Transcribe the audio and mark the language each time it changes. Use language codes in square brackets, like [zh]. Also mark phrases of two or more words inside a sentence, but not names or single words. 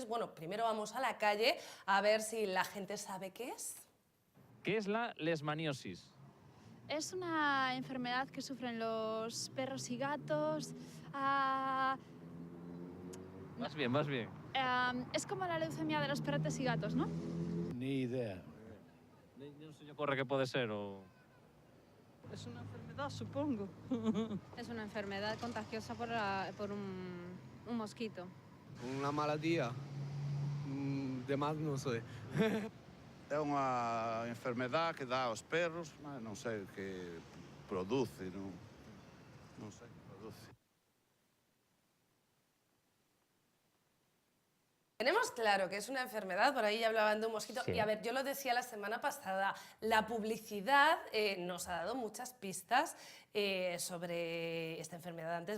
[es] Bueno, primero vamos a la calle a ver si la gente sabe qué es. ¿Qué es la leishmaniosis? Es una enfermedad que sufren los perros y gatos. Más bien, más bien. Es como la leucemia de los perretes y gatos, ¿no? Ni idea. [gl] Non se lle ocorre que pode ser o... [es] Es una enfermedad, supongo. Es una enfermedad contagiosa por un mosquito. [gl] Una malattia? De más non sei. É unha enfermedad que dá aos perros, mas non sei o que produce, non sei o que produce. [es] Tenemos claro que es una enfermedad, por ahí ya hablaban de un mosquito. Sí. Y a ver, yo lo decía la semana pasada, la publicidad nos ha dado muchas pistas sobre esta enfermedad antes.